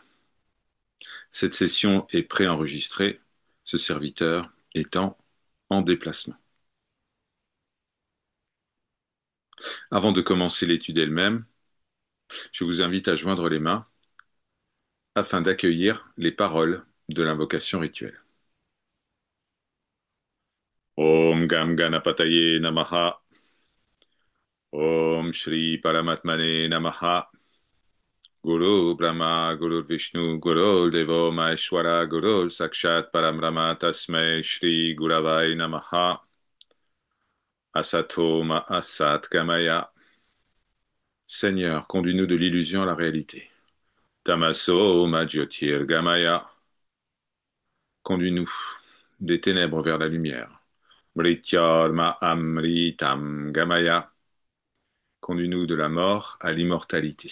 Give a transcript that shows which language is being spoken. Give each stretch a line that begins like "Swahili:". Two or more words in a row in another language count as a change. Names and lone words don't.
French: Cette session est préenregistrée, ce serviteur étant en déplacement. Avant de commencer l'étude elle-même, je vous invite à joindre les mains afin d'accueillir les paroles de l'invocation rituelle.
Sanskrit: ॐ गं गणपतये नमः. ॐ श्री परमात्मने नमः. गुरु ब्रह्मा गुरु विष्णु गुरु देवो महेश्वरः गुरु साक्षात् परब्रह्म तस्मै श्री गुरवे नमः. असतो मा सद् गमय.
French: Seigneur, conduis-nous de l'illusion à la réalité.
Sanskrit: तमसो मा ज्योतिर् गमय.
French: Conduis-nous des ténèbres vers la lumière.
Sanskrit: मृत्योर्मा अमृतं गमय.
French: Conduis-nous de la mort à l'immortalité.